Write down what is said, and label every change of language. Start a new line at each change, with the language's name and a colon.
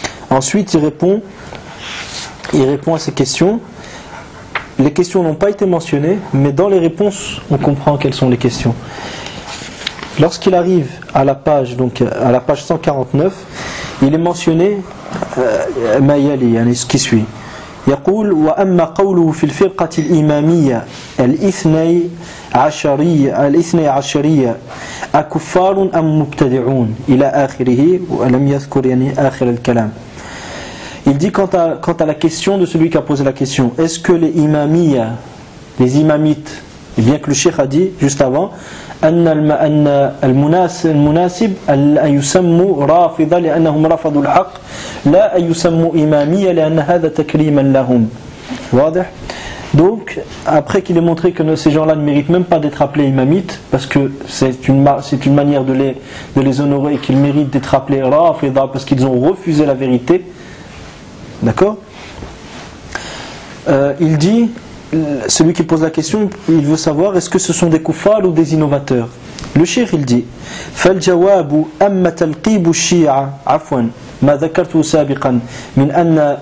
French: Ensuite, il répond à ces questions. Les questions n'ont pas été mentionnées, mais dans les réponses, on comprend quelles sont les questions. Lorsqu'il arrive à la page, donc à la page 149, il est mentionné ma yali, ce qui suit.
Arabic: يقول وأما قوله في الفرقة الإمامية الاثني عشرية أكفار أم مبتدعون إلى آخره ولم يذكر يعني آخر الكلام.
French: Il dit quant à la question de celui qui a posé la question, est-ce que les imamiyya, les imamites, et bien que le cheikh a dit juste avant donc après qu'il ait montré que ces gens-là ne méritent même pas d'être appelés imamites parce que c'est une manière de les honorer et qu'ils méritent d'être appelés rafida parce qu'ils ont refusé la vérité, d'accord, il dit, celui qui pose la question, il veut savoir est-ce que ce sont des koufars ou des innovateurs. Le cheikh il dit
Arabic: فالجواب أما تلقيب الشيعة عفوا ما ذكرته سابقا من أن